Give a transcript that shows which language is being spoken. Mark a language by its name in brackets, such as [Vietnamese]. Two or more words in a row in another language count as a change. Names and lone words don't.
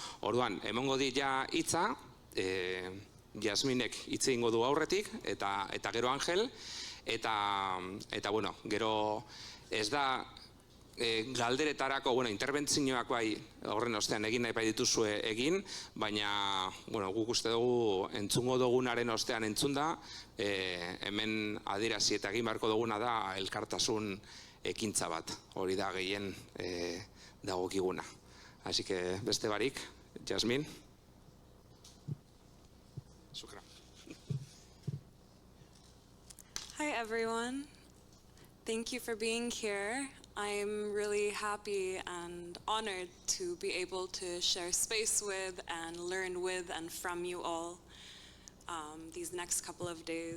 [Basque] Orduan, emongo di ja hitza, YASMEEnek hitz egingo du aurretik, eta gero Angel, eta gero ez da galderetarako, interbentzioak bai horren ostean egin nahi bai dituzue egin, baina guk uste dugu entzungo dugunaren ostean entzunda, hemen adierazi eta egin beharko duguna da elkartasun ekintza bat, hori da gehien dagokiguna. [Spanish] Así que [Basque] beste barik, YASMEEN. [English] Hi everyone, thank you for being here. I'm really happy and honored to be able to share space with and learn with and from you all these next couple of days.